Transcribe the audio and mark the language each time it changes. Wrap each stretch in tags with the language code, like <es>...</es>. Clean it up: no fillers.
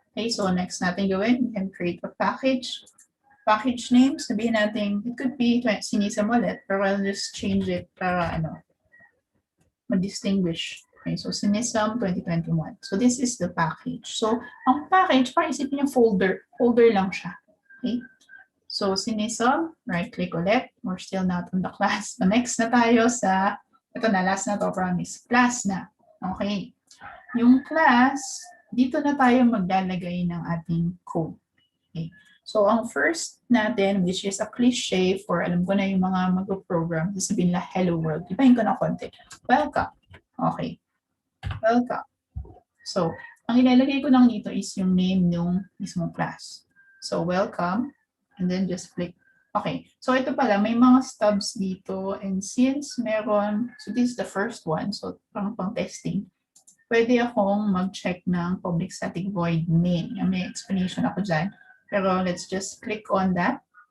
<en>Okay, so next natin gawin, we can create a package. Package name,</en> <tl>sabihin natin,</tl> <en>it could be SINSM ulit, pero I'll just change it para ma-distinguish. Okay, so SINSM 2021. So this is the package.</en> <tl>So ang package, parang isipin yung folder lang siya. Okay?</tl> <en>So SINSM, right-click ulit. We're still not on the class.</en> <tl>So next na tayo sa, ito na, last na to, promise. Class na. Okay. Yung class, dito na tayo maglalagay ng ating code. Okay. So ang first natin,</tl> <en>which is a cliche for,</en> <tl>alam ko na yung mga mag-program, sasabihin na hello world. Ibahin ko na konti. Welcome. Okay. Welcome. So, ang ilalagay ko lang dito is yung name ng mismong class. So, welcome. And then just click. Okay. So, ito pala, may mga stubs dito.</tl> <en>And since meron, so this is the first one. So, pang testing.</en> <tl>Pwede akong mag-check ng public static void main. May explanation ako dyan. Pero</tl> <en>let's just click on that.</en>